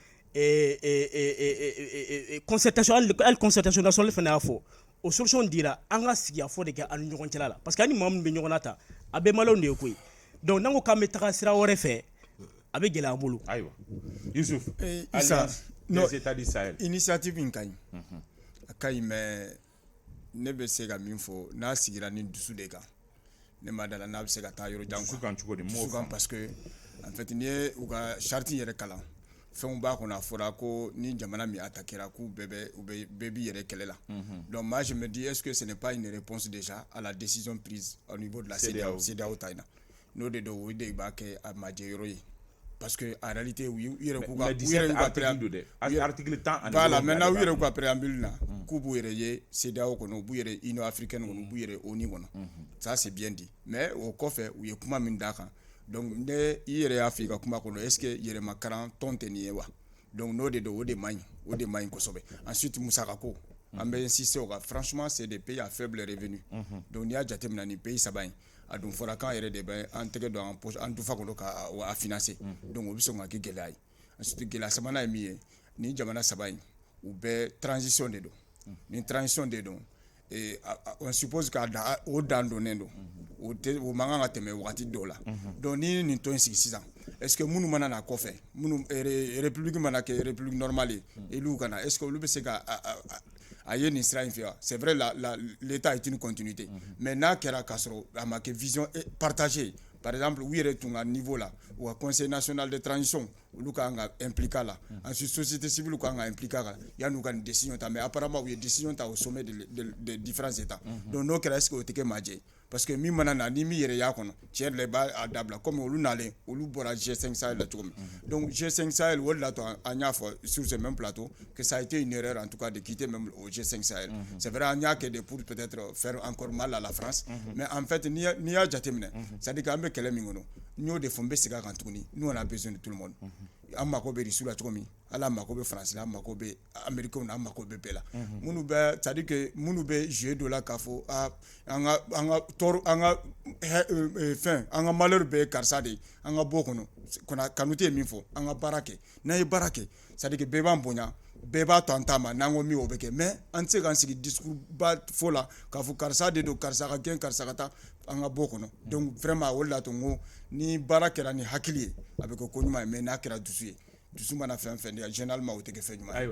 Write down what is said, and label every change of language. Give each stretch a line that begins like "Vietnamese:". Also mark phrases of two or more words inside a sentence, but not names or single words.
Bambara: concertation hali
French: concertation nationale
Bambara: fana y'a fɔ o solution dira an ka sigi a fɔ de kɛ an ni ɲɔgɔn cɛla la
French: parce que
Bambara: ani maa min bɛ ɲɔgɔn na ta a bɛɛ maliyɛnw de ye koyi donc n'an ko k'an bɛ taga sira wɛrɛ fɛ a bɛ gɛlɛya an bolo. ayiwa Yusuf
French: des états du Sahel
Bambara: initiative in ka ɲi a ka ɲi mais ne bɛ se ka min fɔ n'a sigira ni dusu de kan ne ma dala n'a bɛ se ka taa yɔrɔ jan dusu kan cogo di dusu kan
French: parce que en fait
Bambara: n'i ye u ka charte yɛrɛ kalan fɛnw b'a kɔnɔ a fɔra ko ni jamana min attaquera k'u bɛɛ b'i yɛrɛ kɛlɛ la
French: donc moi je me dis est-ce que ce n'est pas une réponse déjà à la décision prise au niveau de la CEDEAO
Bambara: ta in na n'o de don o de b'a kɛ a majɛyɔrɔ ye
French: parce que en réalité
Bambara: u yɛrɛ k'u ka article 10
French: voilà maintenant
Bambara: u yɛrɛ k'u ka préambule na k'u b'u yɛrɛ ye CEDEAO kɔnɔ u b'u yɛrɛ Union africaine kɔnɔ u b'u yɛrɛ ONU kɔnɔ
French: ça c'est bien dit mais
Bambara: o kɔfɛ u ye kuma min d'a kan donc ne i yɛrɛ y'a fɔ i ka kuma kɔnɔ
French: est ce que
Bambara: yɛrɛmakaran tɔn tɛ nin ye wa donc n'o de don o de man ɲi kosɛbɛ ensuite musaka ko an bɛ insister o kan
French: franchement c'est des pays à faible revenu donc
Bambara: n'i y'a jateminɛ nin pays saba in a dun fɔra k'an yɛrɛ de bɛ an tɛgɛ don an dufa kɔnɔ k'a financer donc o bɛ sɔn ka kɛ gɛlɛya ye ensuite gɛlɛya sabanan ye min ye ni jamana saba in u bɛɛ transition de don ni transition de don
French: on suppose
Bambara: k'a o dan donnen don o man kan ka tɛmɛ wagati dɔw la donc ni nin tɔn in sigi sisan est
French: ce que
Bambara: minnu mana na kɔfɛ minnu république mana kɛ
French: république normale
Bambara: ye elu kana
French: est ce que
Bambara: olu bɛ se ka a ye nin sira in fɛ wa
French: c'est vrai l'état est une continuité mais
Bambara: n'a kɛra k'a sɔrɔ a ma kɛ
French: vision partagée par exemple
Bambara: u yɛrɛ tun ka niveau la u ka
French: conseil national de transition
Bambara: olu ka kan ka impliquer la ensuite
French: société civile
Bambara: ka kan ka impliquer la yan'u ka nin décision ta mais apparemment u ye décision ta
French: au sommet des différents états donc
Bambara: n'o kɛra
French: est ce que
Bambara: o tɛ kɛ majɛ
French: parce que
Bambara: min mana na ni min yɛrɛ y'a kɔnɔ tiɲɛ yɛrɛ la i b'a dabila comme olu nalen olu bɔra G5 Sahel la cogo min donc G5 Sahel o de la to an y'a fɔ
French: sur ce même plateau que ça a été une erreur en tout cas de quitter même au G5 Sahel c'est vrai
Bambara: an y'a kɛ de
French: pour peut-être faire encore mal à la France mais en fait
Bambara: n'i y'a jateminɛ
French: c'est à dire
Bambara: k'an bɛ kɛlɛ min kɔnɔ n y'o de fɔ n bɛ segin a kan tuguni
French: nous on a besoin de tout le monde
Bambara: an mako bɛ risu la cogo min ala mako bɛ faransi la an mako bɛ américain na an mako bɛ bɛɛ la minnu bɛ
French: c'est à dire que
Bambara: minnu bɛ jouer dɔ la k'a fɔ an ka tɔɔrɔ an ka fɛn an ka malheur bɛɛ karisa de ye an ka bɔ kɔnɔ Kanute ye min fɔ an ka baara kɛ n'an ye baara kɛ
French: c'est à dire que
Bambara: bɛɛ b'an bonya bɛɛ b'a to an ta ma n'an ko min o bɛ kɛ mais an tɛ se k'an sigi discours ba fɔ la k'a fɔ karisa de don karisa ka gɛn karisa ka taa an ka bɔ kɔnɔ
French: donc vraiment
Bambara: o de la to n ko ni baara kɛra ni hakili ye a bɛ kɛ ko ɲuman ye mais n'a kɛra dusu ye dusu mana fɛn fɛn de généralement o tɛ kɛ fɛn ɲuman ye.